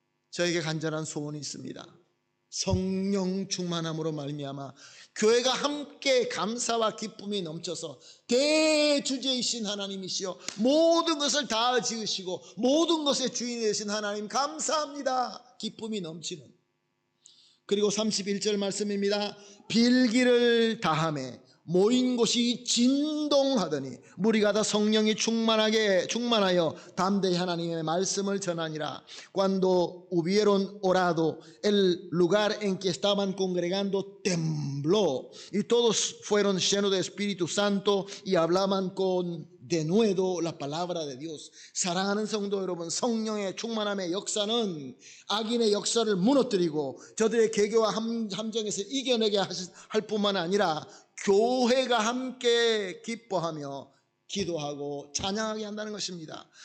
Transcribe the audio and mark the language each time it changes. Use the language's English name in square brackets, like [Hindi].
[Korean] 저에게 간절한 소원이 있습니다. 성령 충만함으로 말미암아 교회가 함께 감사와 기쁨이 넘쳐서 대주제이신 하나님이시여 모든 것을 다 지으시고 모든 것의 주인이 되신 하나님 감사합니다. 기쁨이 넘치는. 그리고 31절 말씀입니다. 빌기를 다하매 모인 곳이 진동하더니 무리가 다 성령이 충만하여 담대히 하나님의 말씀을 전하니라. [Spanish] Cuando hubieron orado, el lugar en que estaban congregando tembló y todos fueron llenos de Espíritu Santo y hablaban con denuedo la palabra de Dios. [Korean] 사랑하는 성도 여러분, 성령의 충만함의 역사는 악인의 역사를 무너뜨리고 저들의 계교와 함정에서 이겨내게 할 뿐만 아니라 교회가 함께 기뻐하며 기도하고 찬양하게 한다는 것입니다.